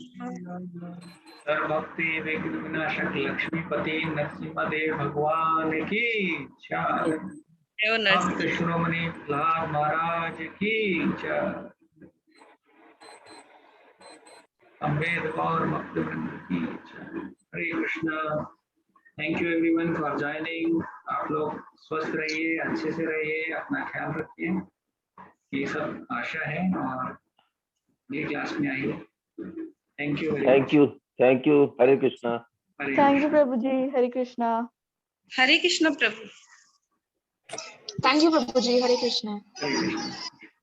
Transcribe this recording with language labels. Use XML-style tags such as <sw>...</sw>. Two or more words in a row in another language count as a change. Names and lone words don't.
<hi>सर्वभक्ति विघ्न विनाशक लक्ष्मीपति नरसिम्हदेव भगवान की जय जय भक्त नरसिंह शिरोमणि प्रहलाद महाराज की जय अम्बेडकर भक्तवृंद की जय हरे कृष्णा</hi> <en>thank you everyone for joining</en> <hi>आप लोग स्वस्थ रहिए अच्छे से रहिए अपना ख्याल रखिए ये सब आशा है और ये क्लास में आइए</hi> <en>thank you thank you</en> <hi>हरे कृष्णा</hi> <en>thank you</en> <hi>प्रभु जी। हरे कृष्णा। हरे कृष्ण प्रभु</hi> <en>thank you</en> <hi>प्रभु जी। हरे कृष्णा। हरे कृष्णा</hi>